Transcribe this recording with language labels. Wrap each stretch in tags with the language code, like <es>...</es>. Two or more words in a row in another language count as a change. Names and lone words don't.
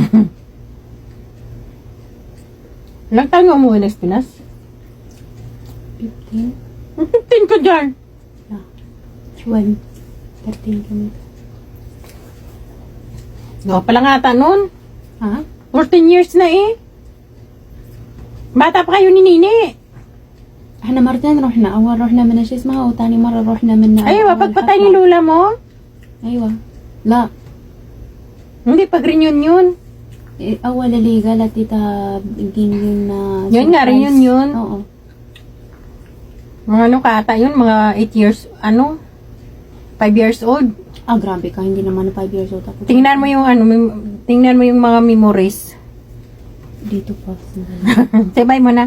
<tl>Ilang taon nga umuwi ng Pinas? 15? 15 ka dyan. Yeah. 12. 13 kami. Gawa pa lang ata nun. Ha? 14 years na eh. Bata pa kayo ni Nini.</tl> <ar>احنا مرتين رحنا اول رحنا من ايش اسمها وثاني مرة رحنا من</ar> <tl>Ay,</tl> <ar>أول wapagpatay حفلة.</ar> <tl>ni Lula mo?</tl> <ar>ايوه لا</ar> <tl>Hindi, pag-reunion.</tl> <ar>اول اللي قالت تيتا بيجين</ar> <tl>Yun nga, reunion. oo. Mga ano ka ata yun, mga 8 years, 5</tl> <en>years old.</en> <tl>Grabe ka, hindi naman 5</tl> <en>years old</en> <tl>ako. Tingnan mo yung tingnan mo yung mga memories. Dito pa.</tl> <en>Say bye</en> <tl>mo na.</tl>